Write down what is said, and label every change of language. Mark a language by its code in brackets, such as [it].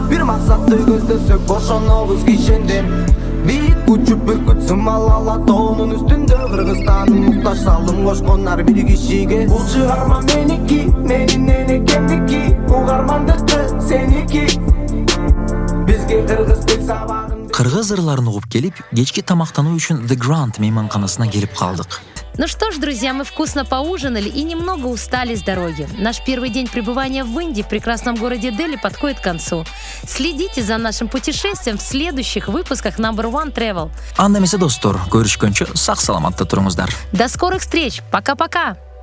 [ky] Бир максатты көздөсөк бошонобуз кишенден. Бийик учуп бүркүт сымал ала тоонун үстүндө Кыргызстандын муктаж салдым кошкондар бир кишиге. Бул чыгарма меники, менин энекемдики, угармандыкы сеники. Бизге кыргыз тил сабагын. Кыргыз ырларын угуп келип, кечки тамактануу үчүн The Grand мейманканасына келип калдык. [ru] Ну что ж, друзья, мы вкусно поужинали и немного устали с дороги. Наш первый день пребывания в Индии, в прекрасном городе Дели, подходит к концу. Следите за нашим путешествием в следующих выпусках Number One Travel. [ky] Анда эмесе достор, көрүшкөнчө сак саламатта туруңуздар. [ru] До скорых встреч. Пока-пока.